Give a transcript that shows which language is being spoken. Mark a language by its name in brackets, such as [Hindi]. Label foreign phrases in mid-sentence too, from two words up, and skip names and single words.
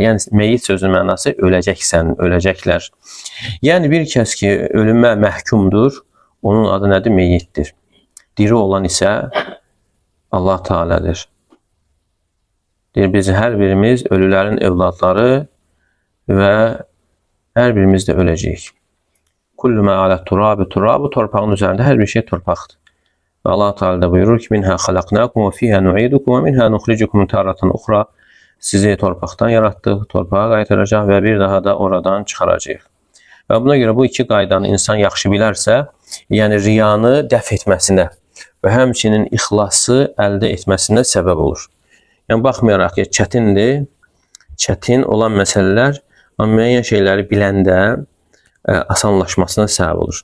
[Azerbaijani] Yəni meyyit sözünün mənası öləcəksən, öləcəklər. Yəni bir kəs ki ölümə məhkumdur, onun adı nədir? Meyyitdir. Diri olan isə Allah Teala'dır. Deyir, biz hər birimiz ölülərin evladları və hər birimiz də öləcəyik. [Arabic] كل ما على التراب تراب, [Azerbaijani] torpağın üzərində hər bir şey torpaqdır. Və Allah Teala da buyurur ki: [Arabic] "منها خلقناكم وفيها نعيدكم ومنها نخرجكم تارة أخرى." [Azerbaijani] Sizi torpaqdan yaratdıq, torpağa qaytaracaq və bir daha da oradan çıxaracağıq. Və buna görə bu iki qaydanı insan yaxşı bilərsə, yəni riyanı dəf etməsinə və həmçinin ixlası əldə etməsinə səbəb olur. Yəni baxmayaraq ki, çətindir, çətin olan məsələlər, amma müəyyən şeyləri biləndə asanlaşmasına səbəb olur.